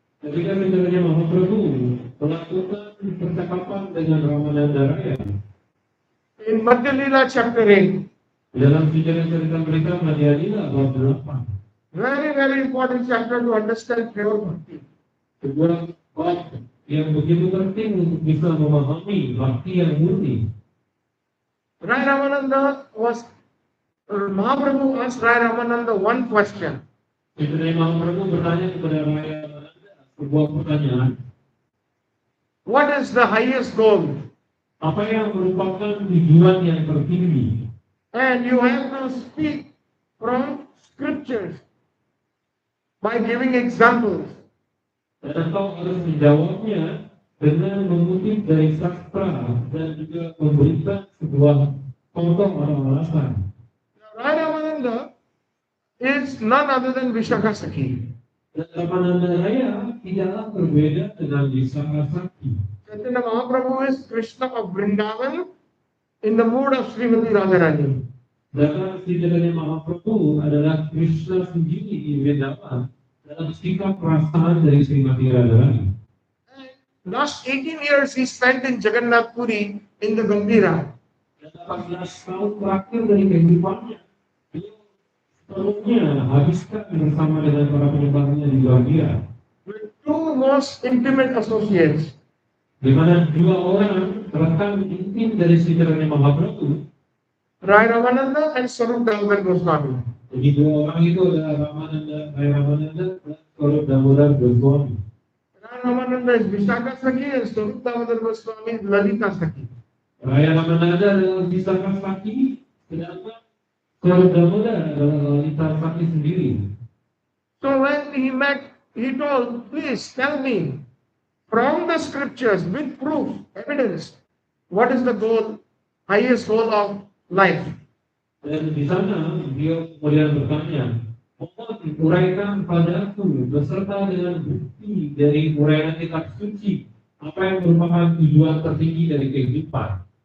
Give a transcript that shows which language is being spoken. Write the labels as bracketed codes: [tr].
[id] Ketika Chaitanya Mahaprabhu melakukan percakapan dengan Ramananda Raya [en] in Madhya Lila chapter 8, [id] dalam sejarah cerita mereka Madhya Lila bab 8, [en] very, very important chapter to understand pure Bhakti. [id] sebuah bab yang begitu penting untuk bisa memahami bhakti yang murni. [en] Rai Ramananda Mahaprabhu asked Rai Ramananda one question. [id] Chaitanya Mahaprabhu bertanya kepada Raya Ramananda sebuah pertanyaan. [en] What is the highest goal? [id] Apa yang merupakan tujuan yang tertinggi? [en] And you have to speak from scriptures by giving examples. [id] Dan engkau harus menjawabnya dengan mengutip dari sastra dan juga memberikan sebuah contoh atau alasan. [en] Rai Ramananda is none other than Vishakha Sakhi. [id] Dan Ramananda Raya tidaklah berbeda dengan Vishakha Sakhi. [en] Chaitanya Mahaprabhu is Krishna of Vrindavan in the mood of Srimati Radharani. [id] Sedangkan Chaitanya Mahaprabhu adalah Krishna sendiri di Vrindavan dalam sikap perasaan dari Srimati Radharani. [en] Last 18 years he spent in Jagannath Puri in the Gambira. [id] Dan 18 tahun terakhir dari kehidupannya, dia sepenuhnya habiskan bersama dengan para penyembahnya di Gambira. [en] With two most intimate associates. [id] di mana dua orang rekan intim dari Satchitananda Mahaprabhu, [en] Rai Ramananda and Swarup Damodar Goswami. [id] jadi dua orang itu adalah Rai Ramananda dan Swarup Damodar Goswami. [en] Rai Ramananda is Vishaka Sakhi and Swarup Damodar Goswami is Lalita Sakhi. [id] Rai Ramananda adalah Vishaka Sakhi, sedangkan Swarup Damodar adalah Lalita Sakhi sendiri. [en] So when he met, he told, please tell me from the scriptures with proof, evidence, what is the goal, highest goal of life? [id] Dan di sana beliau kemudian bertanya, mohon uraikan padaku beserta dengan bukti dari uraian kitab suci apa yang merupakan tujuan tertinggi dari kehidupan.